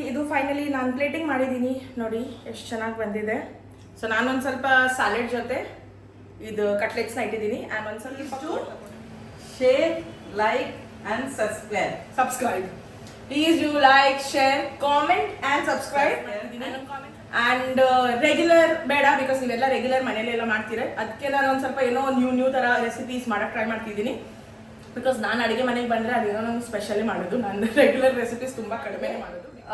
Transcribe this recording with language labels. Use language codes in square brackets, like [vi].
[kn] Finally ನಾನು plating ಮಾಡಿದ್ದೀನಿ ನೋಡಿ ಎಷ್ಟು ಚೆನ್ನಾಗಿ ಬಂದಿದೆ. ಸೊ ನಾನೊಂದು ಸ್ವಲ್ಪ ಸ್ಯಾಲೆಡ್ ಜೊತೆ ಇದು ಕಟ್ಲೆಟ್ಸ್ನ ಇಟ್ಟಿದ್ದೀನಿ. ಆ್ಯಂಡ್ ಒಂದು ಸ್ವಲ್ಪ [en] share, like and subscribe. Please do like, share, comment and subscribe. [kn] And regular ಬೇಡ, ಬಿಕಾಸ್ ನೀವೆಲ್ಲ ರೆಗ್ಯುಲರ್ ಮನೇಲೆಲ್ಲ ಮಾಡ್ತೀರ. ಅದಕ್ಕೆ ನಾನು ಒಂದು ಸ್ವಲ್ಪ ಏನೋ ನ್ಯೂ ಥರ ರೆಸಿಪೀಸ್ ಮಾಡೋಕ್ಕೆ ಟ್ರೈ ಮಾಡ್ತಿದ್ದೀನಿ. ಬಿಕಾಸ್ ನಾನು ಅಡುಗೆ ಮನೆಗೆ ಬಂದರೆ ಅದೇನೋ ನಾನು ಸ್ಪೆಷಲಿ ಮಾಡೋದು. ನಾನು ರೆಗ್ಯುಲರ್ ರೆಸಿಪೀಸ್ ತುಂಬ ಕಡಿಮೆ ಮಾಡೋದು.